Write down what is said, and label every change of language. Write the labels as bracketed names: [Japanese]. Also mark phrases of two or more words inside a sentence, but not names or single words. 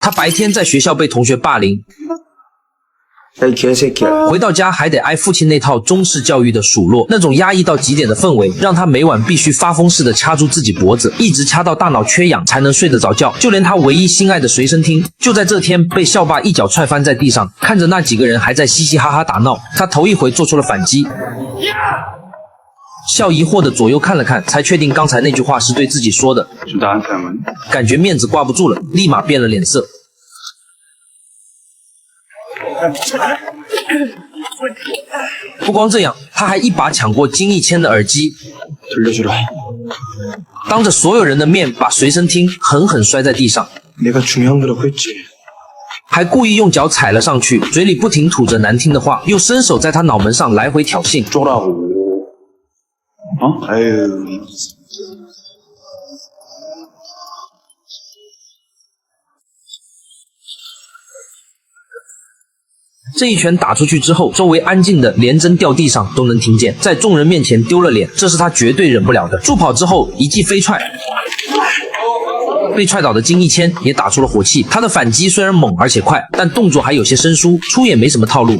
[Chinese] 他白天在学校被同学霸凌， [Korean] 야이 개새끼야. [Chinese] 回到家还得挨父亲那套中式教育的数落，那种压抑到极点的氛围，让他每晚必须发疯似的掐住自己脖子，一直掐到大脑缺氧才能睡得着觉。就连他唯一心爱的随身听，就在这天被校霸一脚踹翻在地上。看着那几个人还在嘻嘻哈哈打闹，他头一回做出了反击。笑疑惑的左右看了看，才确定刚才那句话是对自己说的，感觉面子挂不住了，立马变了脸色。不光这样，他还一把抢过金逸谦的耳机，当着所有人的面把随身听狠狠摔在地上， [Korean] 내가 중요한 거라고 했지. [Chinese] 还故意用脚踩了上去，嘴里不停吐着难听的话，又伸手在他脑门上来回挑衅。 [Korean] 쪼라고. 어? 아유. [Chinese] 这一拳打出去之后，周围安静的连针掉地上都能听见，在众人面前丢了脸，这是他绝对忍不了的。助跑之后一记飞踹，被踹倒的金逸谦也打出了火气。他的反击虽然猛而且快，但动作还有些生疏，出也没什么套路。